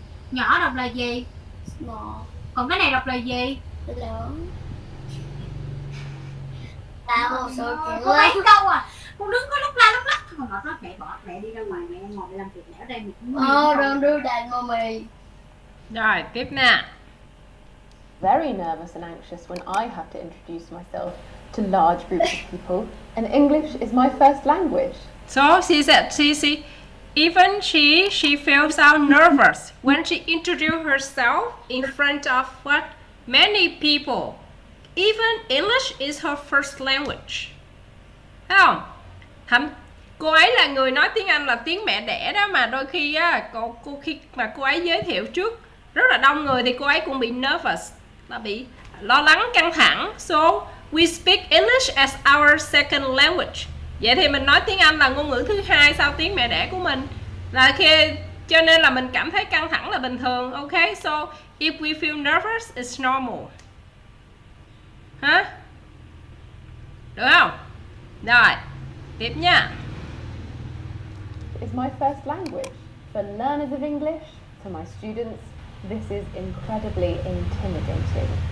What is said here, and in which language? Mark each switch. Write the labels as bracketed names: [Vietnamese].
[Vietnamese] Nhỏ đọc là gì? [English] Small. [Vietnamese] Còn cái này đọc là gì? Lớn. Tại một sự kiện Có mấy câu à? Con đứng có lúc la lúc lắc. Còn nó mẹ bỏ mẹ đi ra ngoài, mẹ ngồi mẹ làm việc mẹ ở đây mẹ cũng [English] don't do that, mommy. [Vietnamese] Rồi, tiếp nè. [English] Very nervous and anxious when I have to introduce myself to large groups of people, and English is my first language. So she said, even she feels out nervous when she introduced herself in front of what? Many people. Even English is her first language. [Vietnamese] Thấy không? Cô ấy là người nói tiếng Anh là tiếng mẹ đẻ đó, mà đôi khi á, khi mà cô ấy giới thiệu trước rất là đông người thì cô ấy cũng bị nervous, là bị lo lắng, căng thẳng. [English] So we speak English as our second language. [Vietnamese] Vậy thì mình nói tiếng Anh là ngôn ngữ thứ hai sau tiếng mẹ đẻ của mình. Là khi cho nên là mình cảm thấy căng thẳng là bình thường. [English] Ok, so if we feel nervous, it's normal. [Vietnamese] Hả? Được không? Rồi, tiếp nha. [English] It's my first language. For learners of English, for my students, this is incredibly intimidating.